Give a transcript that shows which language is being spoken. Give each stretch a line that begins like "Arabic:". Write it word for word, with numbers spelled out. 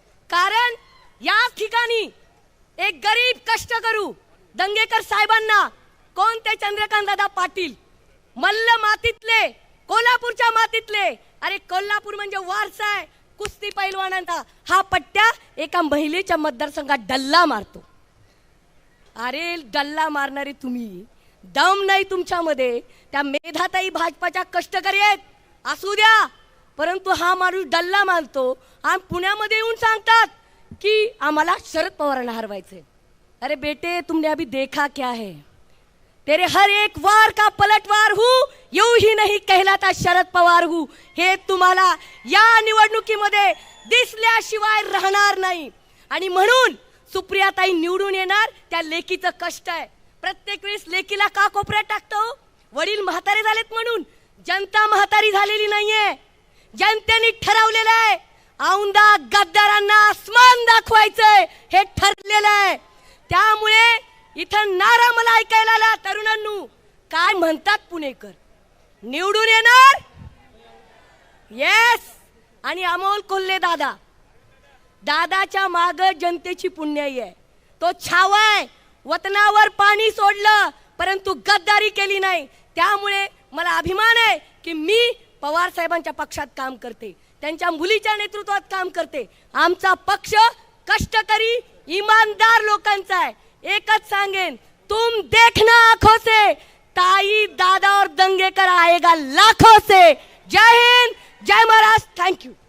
Marathi: कारण या ठिकाणी एक गरीब कष्टकरू दंगेकर साहेबांना कोण ते चंद्रकांतदादा पाटील, मल्ल मातीतले, कोल्हापूरच्या मातीतले, अरे कोल्हापूर म्हणजे वारसा आहे कुस्ती पैलवानांचा, हा पट्ट्या एका महिलेच्या मतदारसंघात डल्ला मारतो. अरे डल्ला मारणारे तुम्ही, दम नाही तुमच्यामध्ये. त्या मेधाताई भाजपाच्या कष्टकरी आहेत असू द्या, परंतु हा माणूस डल्ला मारतो आणि पुण्यामध्ये येऊन सांगतात की आम्हाला शरद पवारांना हरवायचंय.
Hindi: अरे बेटे, तुमने अभी देखा क्या है, तेरे हर एक वार का पलटवार हूं, यू ही नाही कहलाता शरद पवार हूं.
Marathi: हे तुम्हाला या निवडणुकीमध्ये दिसल्याशिवाय राहणार नाही. आणि म्हणून सुप्रियाताई निवडून येणार. त्या लेकीचं कष्ट आहे, प्रत्येक वेळेस लेकीला का कोपऱ्यात टाकतो? वडील म्हातारे झालेत म्हणून. जनता म्हातारी झालेली नाहीये, जनतेने ठरवलेलं आहे. औंदा गद्दारांना आसमान दाखवायचंय हे ठरलेलं आहे. त्यामुळे इथं नारा मला ऐकायला आला, तरुणांनू काय म्हणतात पुणेकर, निवडून येणार येस. आणि अमोल कोल्हे दादा, दादाच्या माग जनतेची पुण्याई आहे. तो छावाय, वतनावर पाणी सोडलं परंतु गद्दारी केली नाही. त्यामुळे मला अभिमान आहे की मी पवार साहेबांच्या पक्षात काम करते, त्यांच्या मुलीच्या नेतृत्वात काम करते. आमचा पक्ष कष्टकरी इमानदार लोकांचा आहे. एकच सांगेन,
Hindi: तुम देखना आंखों से, ताई दादा और दंगेकर आएगा लाखों से. जय हिंद, जय महाराष्ट्र, थँक्यू.